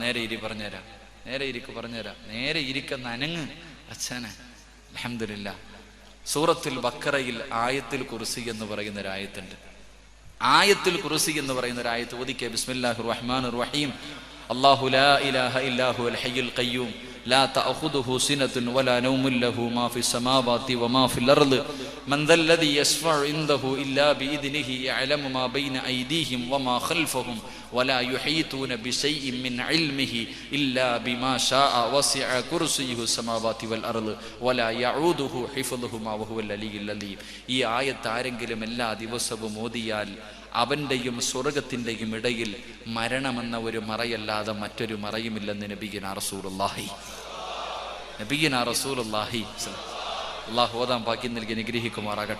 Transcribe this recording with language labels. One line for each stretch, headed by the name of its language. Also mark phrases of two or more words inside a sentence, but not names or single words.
Malayalam: നേരെ ഇരി പറഞ്ഞുതരാം, നേരെ ഇരിക്കുന്ന അനങ്ങ് അച്ഛനെ. അൽഹംദുലില്ലാഹ്. സൂറത്തുൽ ബഖറയിൽ ആയത്തുൽ കുർസി എന്ന് പറയുന്ന ഒരു ആയത്തുണ്ട്. ആയത്തുൽ കുർസി എന്ന് പറയുന്ന ഒരു ആയത്ത് ഓദിക്കുക.
Arabic: بسم الله الرحمن الرحيم. الله لا إله إلا هو الحي القيوم لا تأخذه سنة ولا نوم له ما في السماوات وما في الأرض من ذا الذي يشفع عنده إلا بإذنه يعلم ما بين أيديهم وما خلفهم ولا يحيطون بشيء من علمه إلا بما شاء وسع كرسيه السماوات والأرض ولا يعوده حفظهما وهو العلي العظيم.
Malayalam: ഈ ആയത്ത് ആരെങ്കിലും എല്ലാ ദിവസവും ഓതിയാൽ അവന്റെയും സ്വർഗത്തിന്റെയും ഇടയിൽ മരണമെന്ന ഒരു മറയല്ലാതെ മറ്റൊരു മറയുമില്ലെന്ന്
Arabic: نبينا رسول الله.
Malayalam: അല്ലാഹു ഓതാൻ ഭാഗ്യം നൽകി അനുഗ്രഹിക്കുമാറാകട്ടെ.